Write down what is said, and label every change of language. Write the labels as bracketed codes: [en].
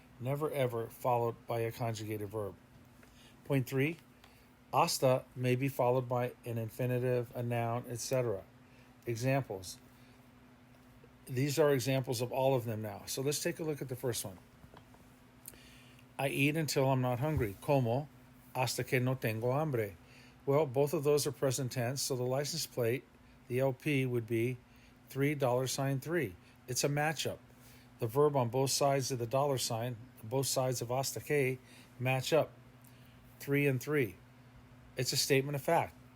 [en] Never ever followed by a conjugated verb. Point 3. Hasta may be followed by an infinitive, a noun, etc. Examples. These are examples of all of them now. So let's take a look at the first one. I eat until I'm not hungry. [es] Como hasta que no tengo hambre. [en] Well, both of those are present tense, so the license plate, the LP, would be $3 3. It's a matchup. The verb on both sides of the $, both sides of hasta que, match up. 3 and 3. It's a statement of fact.